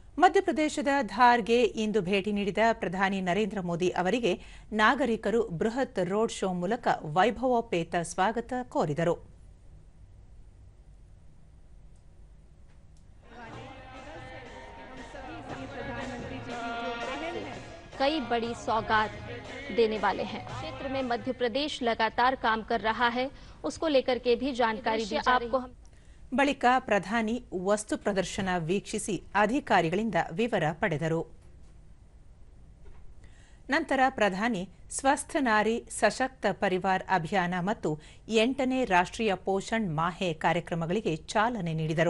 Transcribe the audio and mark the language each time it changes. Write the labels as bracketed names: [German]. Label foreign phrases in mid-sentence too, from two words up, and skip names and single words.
[Kannada] ಮಧ್ಯಪ್ರದೇಶದ ಧಾರ್ಗೆ ಇಂದು ಭೇಟಿ ನೀಡಿದ ಪ್ರಧಾನಿ ನರೇಂದ್ರ ಮೋದಿ ಅವರಿಗೆ ನಾಗರಿಕರು ಬೃಹತ್ [English] road show [Kannada] ಮೂಲಕ ವೈಭವೋಪೇತ ಸ್ವಾಗತ ಕೋರಿದರು. [Hindi] कई बड़ी सौगात देने वाले हैं. क्षेत्र में मध्य प्रदेश लगातार काम कर रहा है, उसको लेकर के भी जानकारी दी आपको. [Kannada] ಬಳಿಕ ಪ್ರಧಾನಿ ವಸ್ತು ಪ್ರದರ್ಶನ ವೀಕ್ಷಿಸಿ ಅಧಿಕಾರಿಗಳಿಂದ ವಿವರ ಪಡೆದರು. ನಂತರ ಪ್ರಧಾನಿ ಸ್ವಸ್ಥ ನಾರಿ ಸಶಕ್ತ ಪರಿವಾರ್ ಅಭಿಯಾನ ಮತ್ತು 8ನೇ ರಾಷ್ಟ್ರೀಯ ಪೋಷಣ್ ಮಾಹೆ ಕಾರ್ಯಕ್ರಮಗಳಿಗೆ ಚಾಲನೆ ನೀಡಿದರು.